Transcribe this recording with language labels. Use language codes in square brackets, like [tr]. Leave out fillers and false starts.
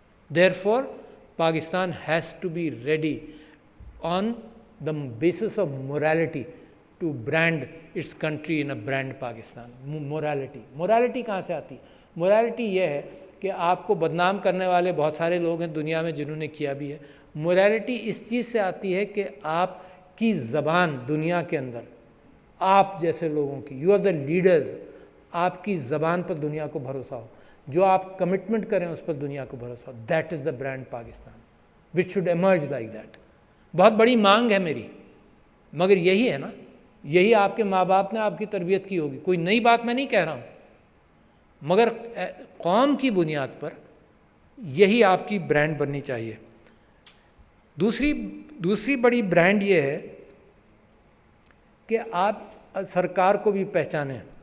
[en] Therefore, Pakistan has to be ready on the basis of morality to brand its country in a brand Pakistan. [ur] Morality کہاں سے آتی؟ morality یہ ہے کہ آپ کو بدنام کرنے والے بہت سارے لوگ ہیں دنیا میں جنہوں نے کیا بھی ہے. morality اس چیز سے آتی ہے کہ آپ کی زبان دنیا کے اندر آپ جیسے لوگوں کی، [en] you are the leaders, [ur] آپ کی زبان پر دنیا کو بھروسہ ہو، جو آپ کمٹمنٹ کریں اس پر دنیا کو بھروسہ ہو. [en] That is the brand Pakistan which should emerge like that. [ur] بہت بڑی مانگ ہے میری، مگر یہی ہے نا، یہی آپ کے ماں باپ نے آپ کی تربیت کی ہوگی. کوئی نئی بات میں نہیں کہہ رہا ہوں، مگر قوم کی بنیاد پر یہی آپ کی برانڈ بننی چاہیے. دوسری بڑی برانڈ یہ ہے کہ آپ سرکار کو بھی پہچانیں.